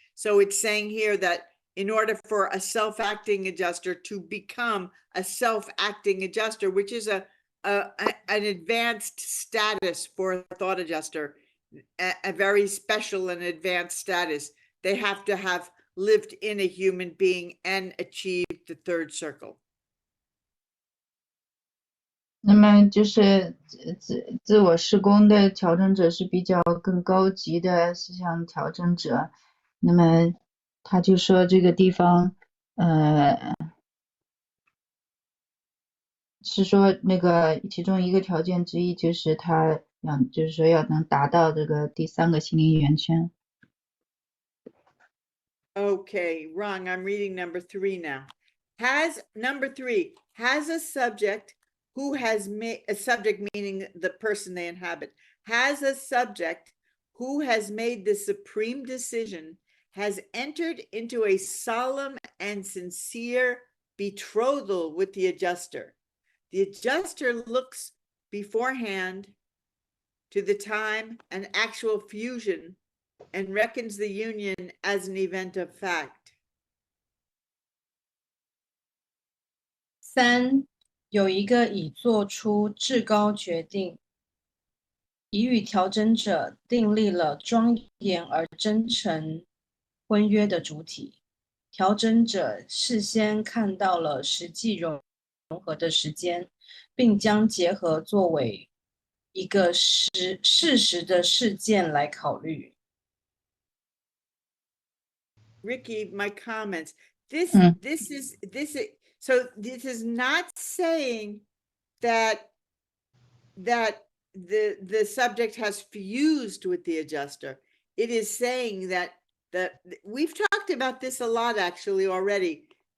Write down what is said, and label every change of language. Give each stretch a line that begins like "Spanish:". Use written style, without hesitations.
English: So it's saying here that in order for a self-acting adjuster to become a self-acting adjuster, which is a an advanced status for a thought adjuster, a very special and advanced status. They have to have lived in a human being and achieved the third circle.
Chinese: 那么就是自我施工的调整者是比较更高级的思想调整者。那么他就说这个地方，是说那个其中一个条件之一就是他就是说要能达到这个第三个心灵圆圈。
English: Okay, wrong. I'm reading number 3 now. Number 3 has a subject who has made a subject, meaning the person they inhabit, has a subject who has made the supreme decision, has entered into a solemn and sincere betrothal with the adjuster. The adjuster looks beforehand to the time and actual fusion and reckons the union as an event of fact.
Chinese: 3有一个已做出至高决定，已与调整者订立了庄严而真诚婚约的主体。调整者事先看到了实际融合的时间，并将结合作为一个事实的事件来考虑。
English: Ricky, my comments. This is so this is not saying that the subject has fused with the adjuster. It is saying that we've talked about this a lot actually already.